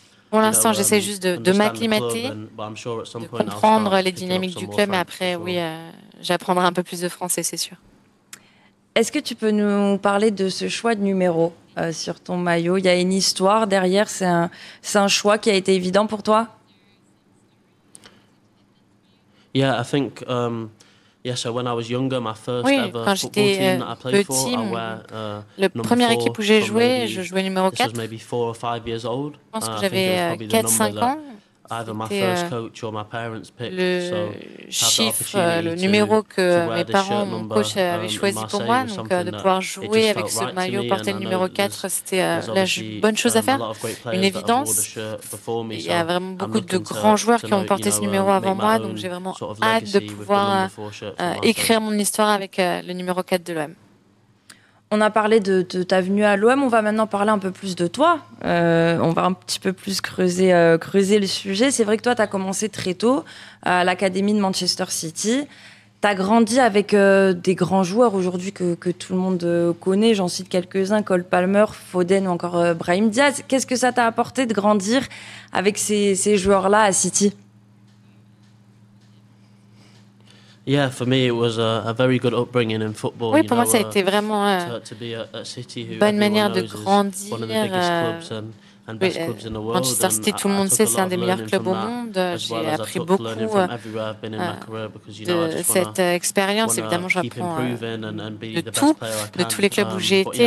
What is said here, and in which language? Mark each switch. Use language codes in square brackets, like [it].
[fr] Pour l'instant, j'essaie juste de m'acclimater, de comprendre les dynamiques du club, mais après, oui, j'apprendrai un peu plus de français, c'est sûr. Est-ce que tu peux nous parler de ce choix de numéro sur ton maillot? Il y a une histoire derrière, c'est un choix qui a été évident pour toi? [en] Yeah, I think so when I was younger, my first ever football team that I played for, [fr] la première équipe où j'ai joué, je jouais numéro 4. Je pense que j'avais 4-5 ans. Le chiffre, le numéro que mes parents, mon coach avait choisi pour moi, donc de pouvoir jouer avec ce maillot, porter le numéro 4, c'était la bonne chose à faire, une évidence. Il y a vraiment beaucoup de grands joueurs qui ont porté ce numéro avant moi, donc j'ai vraiment hâte de pouvoir écrire mon histoire avec le numéro 4 de l'OM. On a parlé de ta venue à l'OM, on va maintenant parler un peu plus de toi. On va un petit peu plus creuser le sujet. C'est vrai que toi, tu as commencé très tôt à l'Académie de Manchester City. Tu as grandi avec des grands joueurs aujourd'hui que tout le monde connaît. J'en cite quelques-uns, Cole Palmer, Foden ou encore Brahim Diaz. Qu'est-ce que ça t'a apporté de grandir avec ces joueurs-là à City? [en] Yeah, for me it was a very good upbringing in football. [fr] Oui, pour moi ça a été vraiment une bonne manière de grandir. Oui, Manchester City, tout le monde sait, c'est un des meilleurs clubs au monde. J'ai appris beaucoup de cette expérience. Évidemment, j'apprends de tous les clubs où j'ai été.